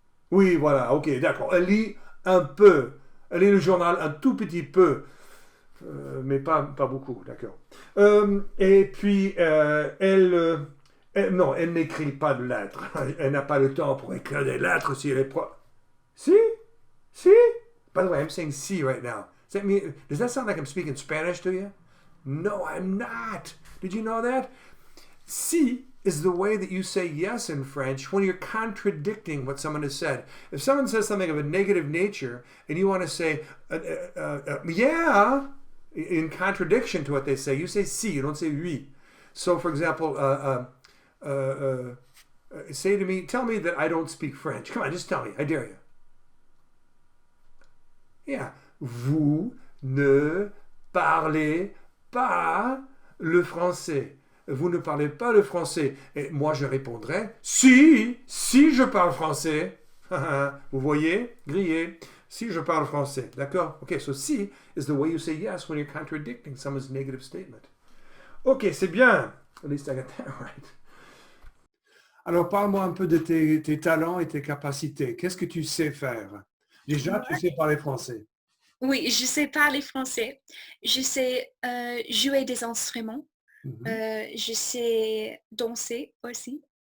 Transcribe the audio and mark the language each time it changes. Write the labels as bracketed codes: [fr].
[fr] Oui, voilà, ok, d'accord. Elle lit un peu. Elle lit le journal un tout petit peu, mais pas beaucoup, d'accord. Et puis, non, elle n'écrit pas de lettres. Elle n'a pas le temps pour écrire des lettres si elle est Si? Si? [en] By the way, I'm saying si right now. Does that sound like I'm speaking Spanish to you? No, I'm not. Did you know that? Si is the way that you say yes in French when you're contradicting what someone has said. If someone says something of a negative nature and you want to say, yeah, in contradiction to what they say, you say si, you don't say oui. So, for example, say to me, tell me that I don't speak French. Come on, just tell me. I dare you. Yeah. [fr] Vous ne parlez pas le français. Vous ne parlez pas le français. Et moi, je répondrais, si je parle français. Vous voyez, grillé. Si je parle français. D'accord? [en] Okay, so si is the way you say yes when you're contradicting someone's negative statement. [fr] Ok, c'est bien. [en] At least I got that right. [fr] Alors, parle-moi un peu de tes talents et tes capacités. Qu'est-ce que tu sais faire? Déjà, tu sais parler français. Oui, je sais parler français. Je sais jouer des instruments. Je sais danser aussi.